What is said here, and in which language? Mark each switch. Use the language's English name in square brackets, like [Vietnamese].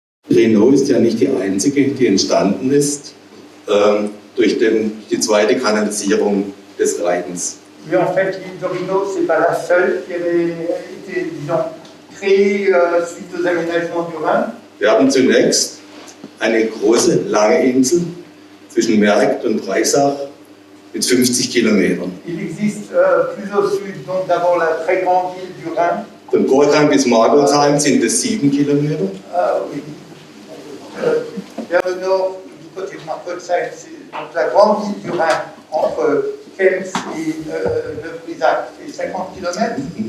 [German] Renault ist ja nicht die einzige, die entstanden ist durch die zweite Kanalisierung des Rheins. [French] Mais en fait, l'île de Rhino, ce n'est pas la seule qui avait été, disons, créée suite aux aménagements du Rhin. [German] Wir haben zunächst eine große, lange Insel zwischen Merkt und Breisach mit 50 Kilometern. [French] Il existe plus au sud, donc d'abord la très grande île du Rhin. [German] Von Borgheim bis Margolsheim sind es 7 Kilometer. [French] Oui. Vers le nord, du côté de Markolsheim, c'est donc la grande île du Rhin entre Kems et Neuf-Brisach, c'est 50 km.